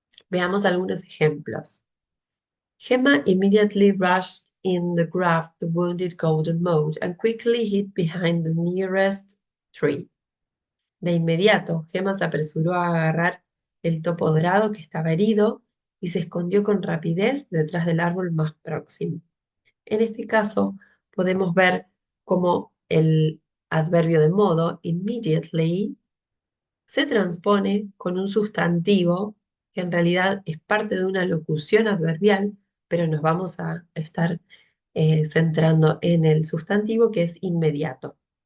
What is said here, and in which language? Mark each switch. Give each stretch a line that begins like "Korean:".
Spanish: Veamos algunos ejemplos.
English: Gemma immediately rushed in to grab the wounded golden mote and quickly hid behind the nearest tree.
Spanish: De inmediato, Gemma se apresuró a agarrar el topo dorado que estaba herido y se escondió con rapidez detrás del árbol más próximo. En este caso, podemos ver cómo el adverbio de modo, immediately, se transpone con un sustantivo que en realidad es parte de una locución adverbial, pero nos vamos a estar centrando en el sustantivo que es inmediato.